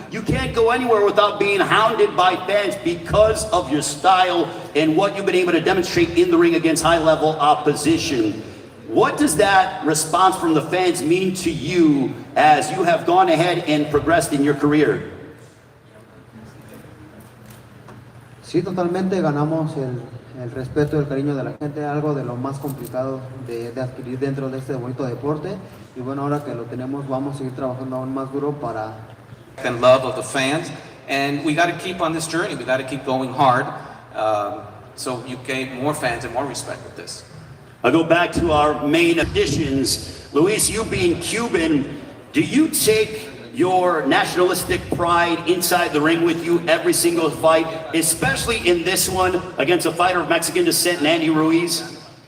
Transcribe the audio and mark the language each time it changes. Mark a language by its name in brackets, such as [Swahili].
[English] You can't go anywhere without being hounded by fans because of your style and what you've been able to demonstrate in the ring against high-level opposition. What does that response from the fans mean to you as you have gone ahead and progressed in your career? [Spanish] Sí, totalmente ganamos el respeto y el cariño de la gente, algo de lo más complicado de adquirir dentro de este bonito deporte. Y bueno, ahora que lo tenemos, vamos a seguir trabajando aún más duro para... [English] And love of the fans. And we got to keep on this journey. We got to keep going hard. So you gain more fans and more respect with this. I'll go back to our main additions. Luis, you being Cuban, do you take your nationalistic pride inside the ring with you every single fight, especially in this one against a fighter of Mexican descent, Andy Ruiz?